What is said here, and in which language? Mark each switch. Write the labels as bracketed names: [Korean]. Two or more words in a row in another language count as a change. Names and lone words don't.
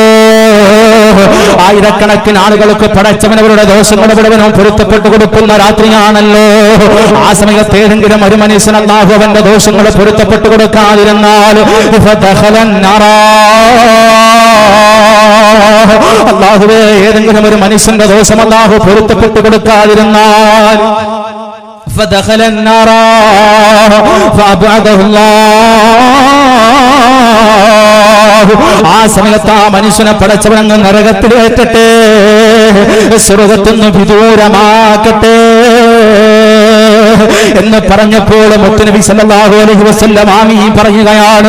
[Malayalam] 1000-കണക്കിന് ആളുകൾക്ക് പടച്ചവനവരുടെ ദോഷങ്ങൾ മുഴുവനും പൊരുത്തപ്പെട്ടു കൊടുക്കുന്ന രാത്രിയാണല്ലോ. ആ സമയത്ത് ഏതെങ്കിലും ഒരു മനുഷ്യൻ അല്ലാഹു അവന്റെ ദോഷങ്ങൾ പൊരുത്തപ്പെട്ടു കൊടുക്കാതിരുന്നാൽ അല്ലാഹുവേ, ഏതെങ്കിലും ഒരു മനുഷ്യന്റെ ദോഷം അല്ലാഹു പൊരുത്തപ്പെട്ടു കൊടുക്കാതിരുന്നാൽ [Arabic] فدخل النار فأبعده الله. [Malayalam] ആ സമയത്ത് ആ മനുഷ്യനെ പടച്ചവനങ്ങ് നരകത്തിലേറ്റട്ടെ, സ്വർഗ്ഗത്തുനിന്ന് വിദൂരമാക്കട്ടെ എന്ന് പറഞ്ഞപ്പോൾ മുത്തുനബി [Arabic] صلى الله عليه وسلم [Malayalam] ആമീൻ പറയുകയാണ്.